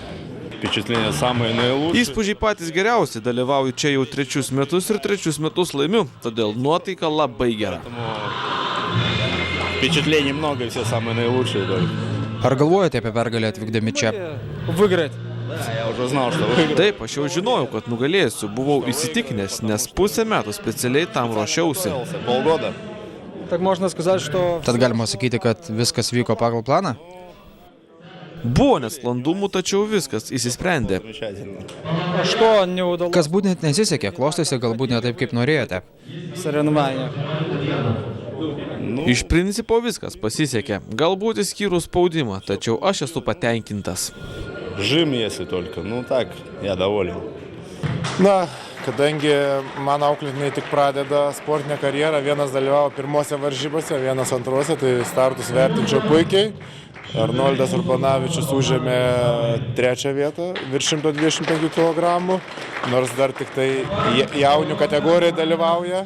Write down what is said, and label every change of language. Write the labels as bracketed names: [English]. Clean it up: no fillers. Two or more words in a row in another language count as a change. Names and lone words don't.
[Lithuanian] Įspūdžiai patys geriausi, dalyvauju čia jau 3 metus ir 3 metus laimiu, todėl nuotaika labai gera. Ar galvojate apie pergalę atvykdami čia? [Russian] Выиграть. [Lithuanian] Taip, aš jau žinojau, kad nugalėsiu, buvau įsitikinęs, nes pusę metų specialiai tam ruošiausi. [Russian] Так можно сказать, что... [Lithuanian] Tad galima sakyti, kad viskas vyko pagal planą? Buvo nesklandumų, tačiau viskas įsisprendė. [Russian] Что не удалось? [Lithuanian] Kas būtent nesisekė, klostėsi galbūt ne taip, kaip norėjote. [Russian] Соревнования. [Lithuanian] Iš principo viskas pasisekė, galbūt išskyrus spaudimą, tačiau aš esu patenkintas. [Russian] Жим, если только. Ну так, я доволен. [Lithuanian] Na, kadangi mano auklėtiniai tik pradeda sportinę karjerą, vienas dalyvavo pirmose varžybose, vienas antrose, tai startus vertinčiau puikiai. Arnoldas Urbanavičius užėmė 3. vietą virš 125 kg, nors dar tik tai jaunių kategorijai dalyvauja.